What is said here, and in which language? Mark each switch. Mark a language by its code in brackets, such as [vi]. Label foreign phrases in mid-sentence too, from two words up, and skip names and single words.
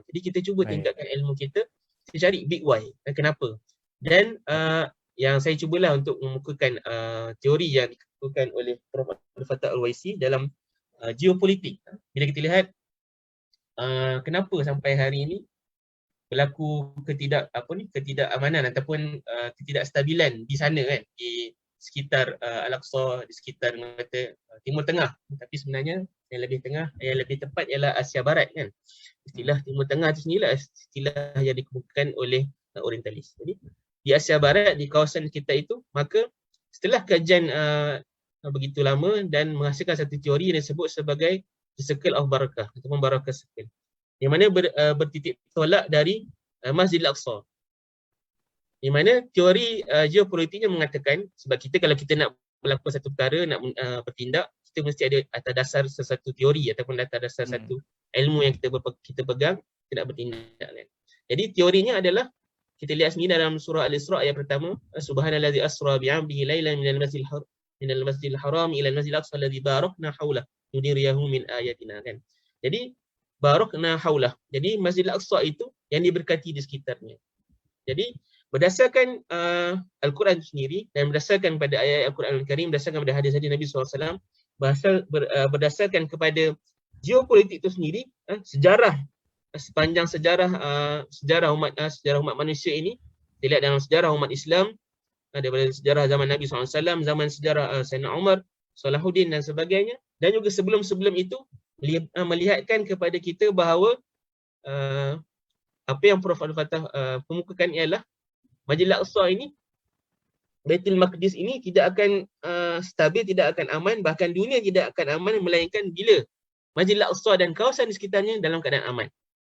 [ms] Jadi kita cuba tingkatkan ilmu kita cari [en] big why, [ms] kenapa. Dan yang saya cubalah untuk mengukuhkan teori yang dikemukakan oleh Prof. Abdul Fattah Al-Uwaisi dalam geopolitik. Bila kita lihat kenapa sampai hari ini berlaku ketidakamanan ataupun ketidakstabilan di sana kan, di sekitar Al-Aqsa, di sekitar Timur Tengah. Tapi sebenarnya yang lebih tengah, yang lebih tepat ialah Asia Barat kan. Istilah Timur Tengah itu sendirilah istilah yang dikemukakan oleh orientalis. Jadi di Asia Barat, di kawasan kita itu, maka setelah kajian begitu lama dan menghasilkan satu teori yang disebut sebagai [en] the circle of barakah [ms] ataupun [en] barakah circle, [ms] di mana bertitik tolak dari Masjid Al-Aqsa. Di mana teori geopolitiknya mengatakan, sebab kita kalau kita nak melakukan satu perkara, nak bertindak, kita mesti ada atas dasar sesuatu teori ataupun atas dasar satu ilmu yang kita pegang, kita nak bertindak kan. Jadi teorinya adalah, kita lihat sendiri dalam surah Al-Isra ayat pertama, [ar] سبحان الذي أسرى بعبده ليلا من المسجد الحرام إلى المسجد الأقصى الذي باركنا حوله لنريه من آياتنا kan. [ms] Jadi [ar] باركنا حوله. [ms] Jadi Masjidil Aqsa itu yang diberkati di sekitarnya. Jadi berdasarkan Al-Quran sendiri dan berdasarkan pada ayat Al-Quran Al-Karim, berdasarkan pada hadis-hadis Nabi SAW, berdasarkan kepada geopolitik itu sendiri, sejarah sepanjang sejarah umat manusia ini, dilihat dalam sejarah umat Islam, daripada sejarah zaman Nabi SAW, zaman sejarah Sayyidina Umar, Salahuddin dan sebagainya, dan juga sebelum-sebelum itu melihatkan kepada kita bahawa apa yang Prof. Al-Fatah kemukakan ialah Masjidil Aqsa ini, Baitul Maqdis ini tidak akan stabil, tidak akan aman, bahkan dunia tidak akan aman melainkan bila Masjidil Aqsa dan kawasan di sekitarnya dalam keadaan aman.